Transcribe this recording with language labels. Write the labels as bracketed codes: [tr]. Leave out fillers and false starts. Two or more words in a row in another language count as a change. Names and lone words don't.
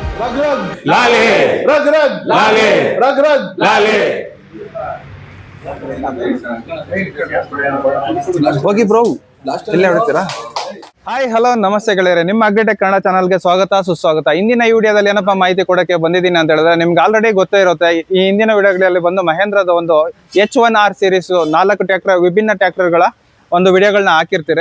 [kn] रग रग लाले रग रग लाले रग रग लाले ಹೋಗಿ ಬ್ರೋ ಇಲ್ಲೇ ಹೊಡ್ತೀರಾ. [en] hi hello [kn] ನಮಸ್ತೆ ಗೆಳೆಯರೆ, ನಿಮ್ಮ ಅಗ್ರಿಟೆಕ್ ಕನ್ನಡ ಚಾನಲ್ಗೆ ಸ್ವಾಗತ ಸುಸ್ವಾಗತ. ಇಂದಿನ ಈ ವಿಡಿಯೋದಲ್ಲಿ ಏನಪ್ಪಾ ಮಾಹಿತಿ ಕೊಡಕ್ಕೆ ಬಂದಿದ್ದೀನಿ ಅಂತ ಹೇಳಿದ್ರೆ, ನಿಮ್ಗೆ ಆಲ್ರೆಡಿ ಗೊತ್ತೇ ಇರುತ್ತೆ. ಈ ಹಿಂದಿನ ವಿಡಿಯೋಗಳಲ್ಲಿ ಬಂದು ಮಹೇಂದ್ರದ ಒಂದು H1R [en] series 4 tractor [kn] ವಿಭಿನ್ನ ಟ್ರ್ಯಾಕ್ಟರ್ಗಳ ಒಂದು ವಿಡಿಯೋಗಳನ್ನ ಹಾಕಿರ್ತೀರಿ.